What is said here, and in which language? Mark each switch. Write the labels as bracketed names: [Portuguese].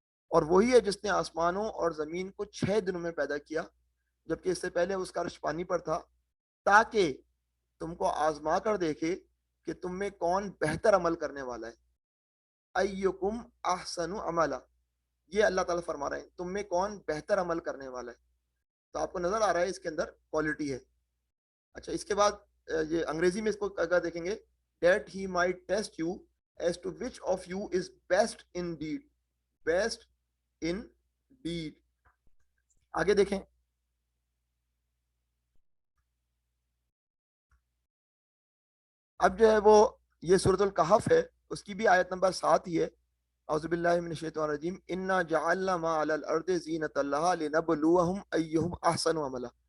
[Urdu] اور وہی ہے جس نے آسمانوں اور زمین کو 6 دنوں میں پیدا کیا, جبکہ اس سے پہلے اس کا عرش پانی پر تھا, تاکہ تم کو آزما کر دیکھے کہ تم میں کون بہتر عمل کرنے والا ہے. [Arabic] ایکم احسن عملا, [Urdu] یہ اللہ تعالیٰ فرما رہے ہیں تم میں کون بہتر عمل کرنے والا ہے. تو آپ کو نظر آ رہا ہے اس کے اندر کوالٹی ہے. اچھا اس کے بعد یہ انگریزی میں اس کو اگر دیکھیں گے, [English] that he might test you as to which of you is best in deed, [Urdu] best in deed. آگے دیکھیں, اب جو ہے وہ یہ سورۃ الکہف ہے, اس کی بھی آیت نمبر 7 ہی ہے. [Arabic] اعوذ باللہ من الشیطان الرجیم, انا جعلنا ما علی الارض زینۃ لها لنبلوہم ایہم احسن عملا.